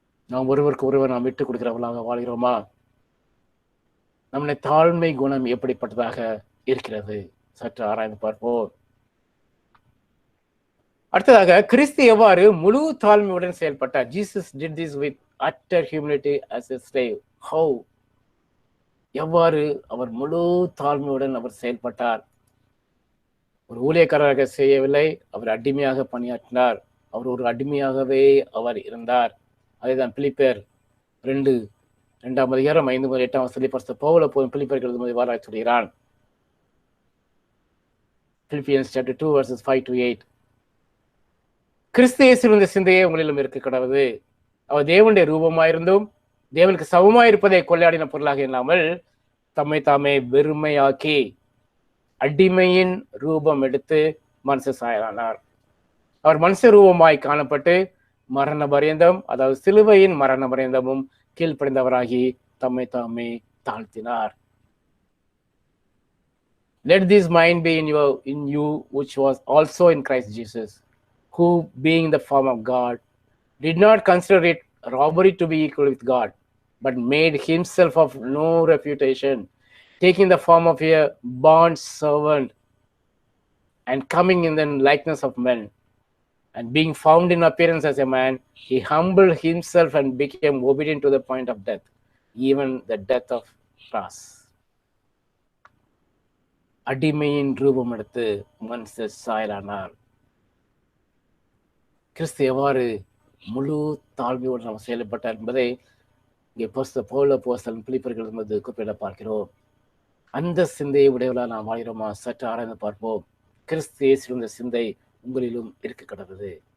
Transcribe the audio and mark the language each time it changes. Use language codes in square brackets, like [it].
[ta] நாம் ஒருவருக்கு ஒருவர் நாம் விட்டுக் கொடுக்கிறவர்களாக வாழ்கிறோமா? நம்முடைய தாழ்மை குணம் எப்படிப்பட்டதாக இருக்கிறது? சற்று ஆராய்ந்து பார்ப்போம். அடுத்ததாக, கிறிஸ்து எவ்வாறு முழு தாழ்மையுடன் செயல்பட்டார்? [en] Jesus did this with utter humility as a slave. How? [ta] எவ்வாறு அவர் முழு தாழ்மையுடன் அவர் செயல்பட்டார்? ஒரு ஊழியக்காரராக செய்யவில்லை, அவர் அடிமையாக பணியாற்றினார். அவர் ஒரு அடிமையாகவே அவர் இருந்தார். அதேதான் பிலிப்பியர் 2:5-8 பவுல் போதும் பிலிப்பியருக்கு எழுதும்போது இவ்வாறு சொல்கிறான். [en] Philippians chapter 2 verses 5-8. [ta] கிறிஸ்து இயேசுவின் இந்த சிந்தையே உங்களிலும் இருக்க கடவுது. அவர் தேவனுடைய ரூபமாயிருந்தும் தேவனுக்கு சமமாயிருப்பதை கொள்ளையாடின பொருளாக இல்லாமல் தம்மை தாமே வெறுமையாக்கி அடிமையின் ரூபம் எடுத்து மனுஷ சாயலானார். அவர் மனுஷ ரூபமாய் காணப்பட்டு மரண பரியந்தம், அதாவது சிலுவையின் மரண பரியந்தமும் கீழ்ப்படிந்தவராகி தம்மை தாமே தாழ்த்தினார். [en] Let this mind be in you which was also in Christ Jesus, who being the form of God did not consider it robbery to be equal with God, but made himself of no reputation, taking the form of a bond servant and coming in the likeness of men, and being found in appearance as a man, he humbled himself and became obedient to the point of death, even the death of cross. [ta] அடிமையின் ரூபம் எடுத்து மனுஷ சாயலானார். கிறிஸ்து எவ்வாறு முழு தாழ்மையோடு நாம் செயல்பட்டார் என்பதை இங்கே பவுல் அப்போஸ்தலன் பிலிப்பியர்கள் என்பது குறிப்பிட பார்க்கிறோம். அந்த சிந்தையை உடையவர்களாக நாம் வாழ்கிறோமா? சற்று ஆராய்ந்து பார்ப்போம். கிறிஸ்து இயேசுவின் இந்த சிந்தை உங்களிலும் இருக்க கடவுது.